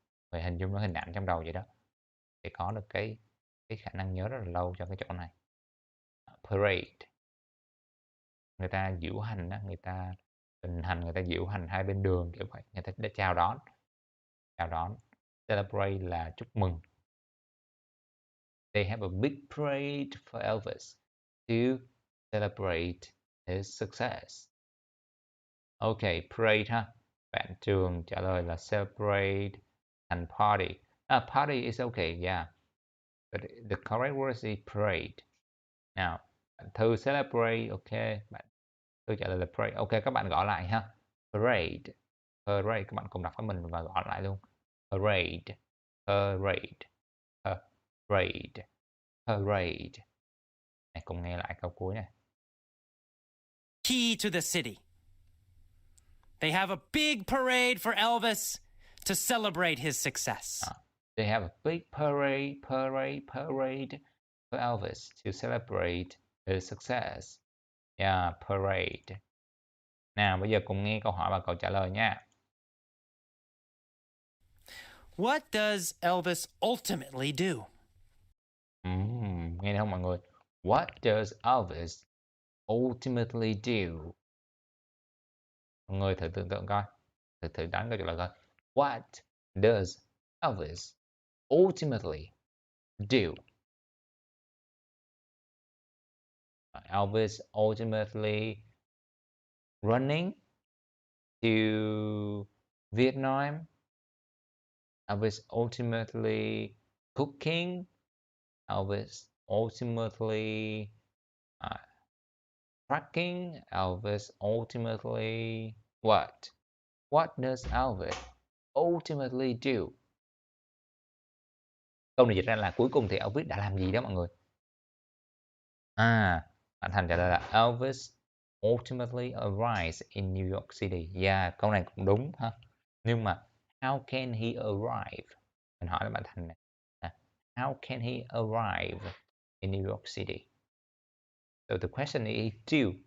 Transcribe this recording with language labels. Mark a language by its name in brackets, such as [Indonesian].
[Vietnamese] Vậy hình dung nó hình ảnh trong đầu vậy đó, để có được cái khả năng nhớ rất là lâu cho cái chỗ này. Parade, người ta diễu hành đó, người ta hình hành, người ta diễu hành hai bên đường kiểu vậy, người ta để chào đón, chào đón. Celebrate là chúc mừng. [English] They have a big parade for Elvis to celebrate his success. [Vietnamese] Ok, parade ha. Bạn Trường trả lời là celebrate, [English] thành party. Party is okay, yeah. But the correct word is parade. [Vietnamese] Nào, bạn Thư celebrate, ok. Bạn Thư trả lời là parade. Ok, các bạn gõ lại ha. Parade. Parade, các bạn cùng đọc với mình và gõ lại luôn. [English] Parade. Parade. Parade. Parade. [Vietnamese] Này, cùng nghe lại câu cuối này. [English] Key to the city. They have a big parade for Elvis to celebrate his success. They have a big parade for Elvis to celebrate his success. Yeah, parade. [Vietnamese] Nào, bây giờ cùng nghe câu hỏi và câu trả lời nha. [English] What does Elvis ultimately do? [Vietnamese] Nghe được không mọi người? [English] What does Elvis ultimately do? [Vietnamese] Mọi người thử tưởng tượng coi. Thử đoán câu trả lời coi. [English] What does Elvis ultimately do? Elvis ultimately running to Vietnam. Elvis ultimately cooking. Elvis ultimately trucking. Elvis ultimately what? What does Elvis ultimately do? [Vietnamese] Câu này dịch ra là cuối cùng thì Elvis đã làm gì đó mọi người. Bạn Thành trả lời là [English] Elvis ultimately arrives in New York City. [Vietnamese] Yeah, câu này cũng đúng ha. Nhưng mà [English] how can he arrive? [Vietnamese] Mình hỏi là bạn Thành này. [English] How can he arrive in New York City? So the question is do.